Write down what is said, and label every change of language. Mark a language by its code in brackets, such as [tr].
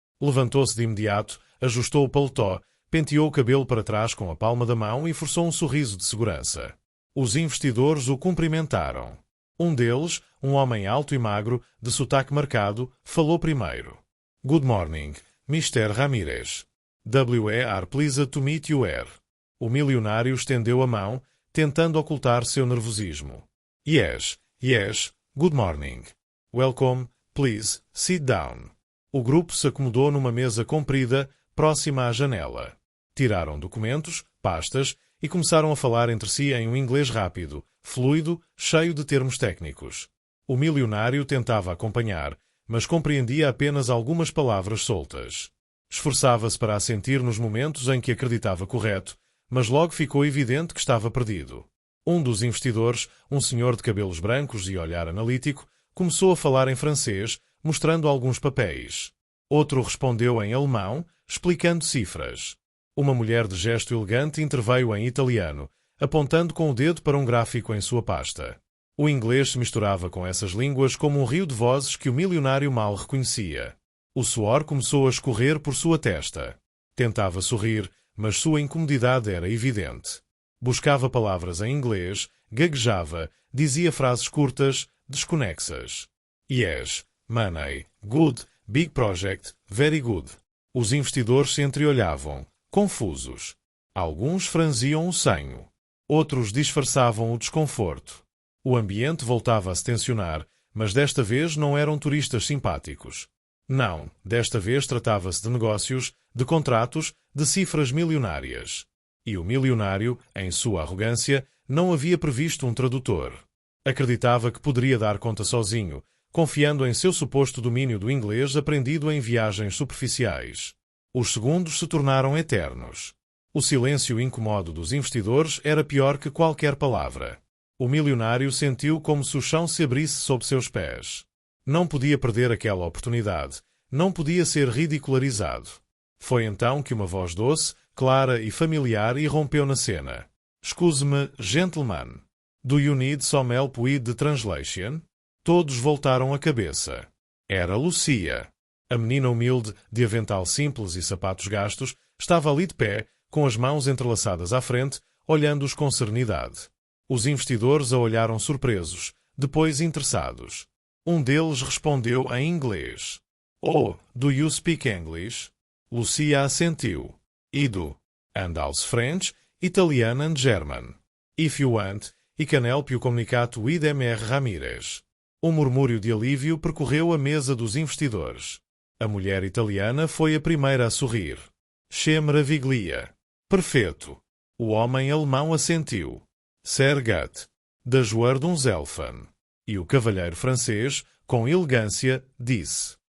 [pt] Levantou-se de imediato, ajustou o paletó, penteou o cabelo para trás com a palma da mão e forçou um sorriso de segurança. Os investidores o cumprimentaram. Um deles, um homem alto e magro, de sotaque marcado, falou primeiro. [en] "Good morning, Mr. Ramírez. We are pleased to meet you here." [pt] O milionário estendeu a mão, tentando ocultar seu nervosismo. [en] Yes, good morning. Welcome, please, sit down." [pt] O grupo se acomodou numa mesa comprida, próxima à janela. Tiraram documentos, pastas, e começaram a falar entre si em um inglês rápido, fluido, cheio de termos técnicos. O milionário tentava acompanhar, mas compreendia apenas algumas palavras soltas. Esforçava-se para assentir nos momentos em que acreditava correto, mas logo ficou evidente que estava perdido. Um dos investidores, um senhor de cabelos brancos e olhar analítico, começou a falar em francês, mostrando alguns papéis. Outro respondeu em alemão, explicando cifras. Uma mulher de gesto elegante interveio em italiano, apontando com o dedo para um gráfico em sua pasta. O inglês se misturava com essas línguas como um rio de vozes que o milionário mal reconhecia. O suor começou a escorrer por sua testa. Tentava sorrir, mas sua incomodidade era evidente. Buscava palavras em inglês, gaguejava, dizia frases curtas, desconexas. [en] Yes, money, good, big project, very good. [pt] Os investidores se entreolhavam, confusos. Alguns franziam o senho. Outros disfarçavam o desconforto. O ambiente voltava a se tensionar, mas desta vez não eram turistas simpáticos. Não, desta vez tratava-se de negócios, de contratos, de cifras milionárias. E o milionário, em sua arrogância, não havia previsto um tradutor. Acreditava que poderia dar conta sozinho, confiando em seu suposto domínio do inglês aprendido em viagens superficiais. Os segundos se tornaram eternos. O silêncio incômodo dos investidores era pior que qualquer palavra. O milionário sentiu como se o chão se abrisse sob seus pés. Não podia perder aquela oportunidade. Não podia ser ridicularizado. Foi então que uma voz doce, clara e familiar irrompeu na cena. [en] "Excuse-me, gentleman. Do you need some help with the translation?" [pt] Todos voltaram a cabeça. Era Lucia. A menina humilde, de avental simples e sapatos gastos, estava ali de pé, com as mãos entrelaçadas à frente, olhando-os com serenidade. Os investidores a olharam surpresos, depois interessados. Um deles respondeu em inglês. [en] "Oh, do you speak English?" [pt] Lucia assentiu. [en] "I do. And also French, Italian and German. If you want, I can help you communicate with Mr. [pt] Ramírez." Um murmúrio de alívio percorreu a mesa dos investidores. A mulher italiana foi a primeira a sorrir. [it] "Che meraviglia." [pt] "Perfeito." O homem alemão assentiu. [de] "Sehr gut. Das Werdungselfen." [pt] E o cavalheiro francês, com elegância, disse.